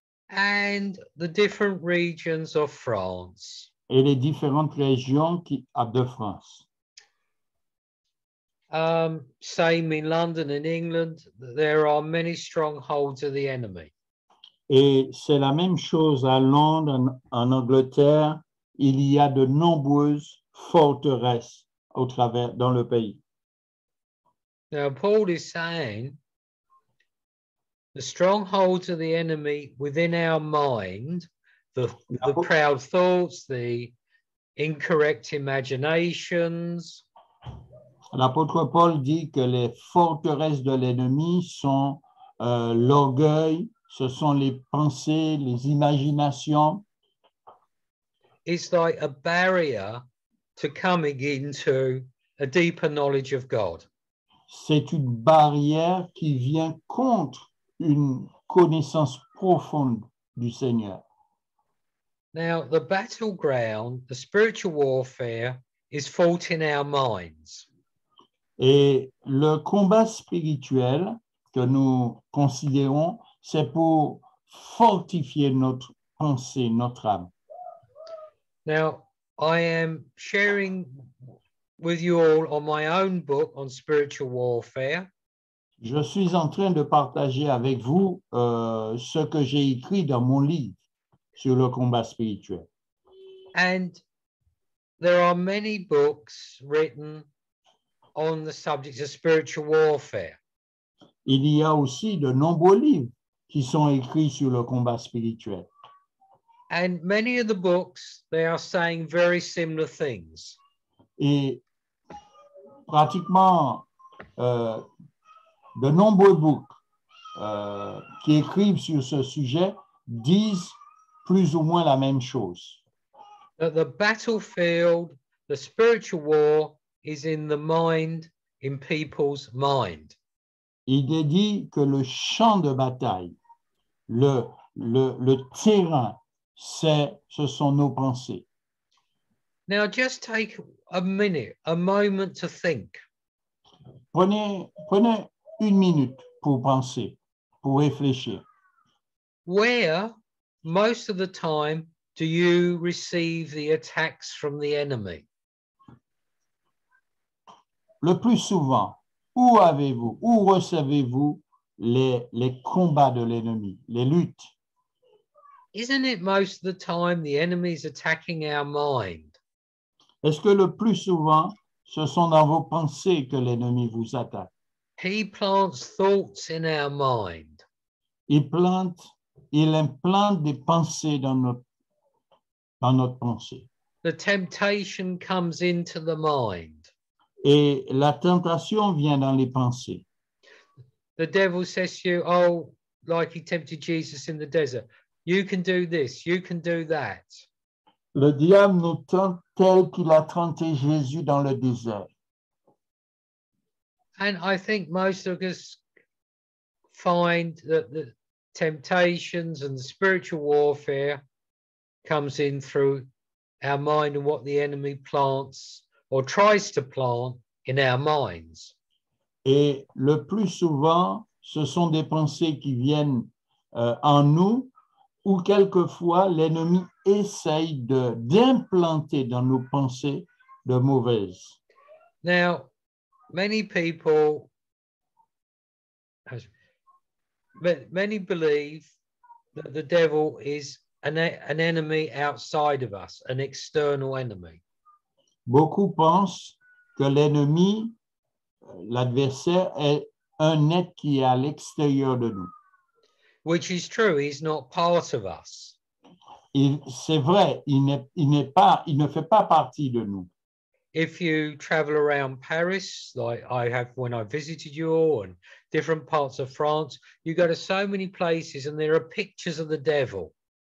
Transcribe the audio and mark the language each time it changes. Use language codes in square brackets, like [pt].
[en] And the different regions of France. [fr] Et les différentes régions de France. [en] Same in London and England, there are many strongholds of the enemy. [fr] Et c'est la même chose à Londres, en Angleterre, il y a de nombreuses forteresses dans le pays. [en] Now, Paul is saying the strongholds of the enemy within our mind, the proud thoughts, the incorrect imaginations. [fr] L'apôtre Paul dit que les forteresses de l'ennemi sont l'orgueil, ce sont les pensées, les imaginations. [en] It's like a barrier to coming into a deeper knowledge of God. [fr] C'est une barrière qui vient contre une connaissance profonde du Seigneur. [en] Now, the battleground, the spiritual warfare, is fought in our minds. [fr] Et le combat spirituel que nous considérons, c'est pour fortifier notre pensée, notre âme. [en] Now, I am sharing with you all on my own book on spiritual warfare. [fr] Je suis en train de partager avec vous ce que j'ai écrit dans mon livre sur le combat spirituel. [en] And there are many books written on the subject of spiritual warfare. [fr] Il y a aussi de nombreux livres qui sont écrits sur le combat spirituel. [en] And many of the books, they are saying very similar things. [fr] Et pratiquement de nombreux books qui écrivent sur ce sujet disent plus ou moins la même chose. [en] That the battlefield, the spiritual war is in the mind, in people's mind. [fr] Il est dit que le champ de bataille, le terrain, ce sont nos pensées. [en] Now, just take a minute, a moment to think. [fr] prenez une minute pour penser, pour réfléchir. [en] Where, most of the time, do you receive the attacks from the enemy? [fr] Le plus souvent, où recevez-vous les combats de l'ennemi, les luttes? [en] Isn't it most of the time the enemy is attacking our mind? [fr] Est-ce que le plus souvent, ce sont dans vos pensées que l'ennemi vous attaque? [en] He plants thoughts in our mind. [fr] Il implante des pensées dans notre pensée. [en] The temptation comes into the mind. [fr] Et la tentation vient dans les pensées. [en] The devil says to you, oh, like he tempted Jesus in the desert, you can do this, you can do that. [fr] Le diable nous tente tel qu'il a tenté Jésus dans le désert. [en] And I think most of us find that the temptations and the spiritual warfare comes in through our mind and what the enemy plants or tries to plant in our minds. [fr] Et le plus souvent, ce sont des pensées qui viennent en nous, ou quelquefois l'ennemi essaye d'implanter dans nos pensées de mauvaises. [en] Now, many people, many believe that the devil is an enemy outside of us, an external enemy. [fr] Beaucoup pensent que l'ennemi, l'adversaire, est un être qui est à l'extérieur de nous. [en] Which is true, he's not part of us. [fr] C'est vrai, il ne fait pas partie de nous. [en] If you travel around Paris, like I have when I visited you all, and different parts of France, you go to so many places and there are pictures of the devil.